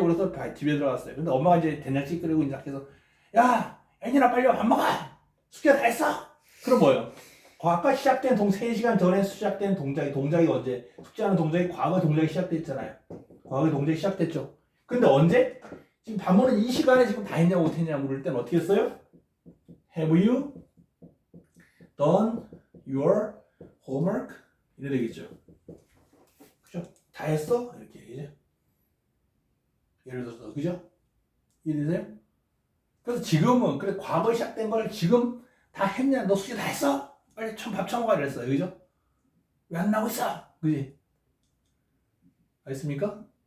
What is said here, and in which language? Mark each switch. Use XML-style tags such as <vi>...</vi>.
<ko>그래서 집에 들어갔어요. 근데 엄마가 이제 된장찌개 끓이고 이제 해서 야, 애니나 빨리 밥 먹어! 숙제 다 했어! 그럼 뭐예요? 아까 시작된 3시간 전에 시작된 동작이 언제? 숙제하는 동작이 과거 동작이 시작됐잖아요. 과거 동작이 시작됐죠. 근데 언제? 지금 밥 먹는 이 시간에 지금 다 했냐 못했냐 물을 때는 어떻게 했어요?</ko> <en>Have you done your homework?</en> <ko>이래 되겠죠. 그죠? 다 했어? 이렇게 이제 예를 들어서 그죠? 이해되세요? 그래서 지금은 그래 과거에 시작된 걸 지금 다 했냐? 너 숙제 다 했어? 빨리 밥 처먹어 이랬어요. 그죠? 왜 안 나오고 있어? 그지? 알겠습니까?</ko>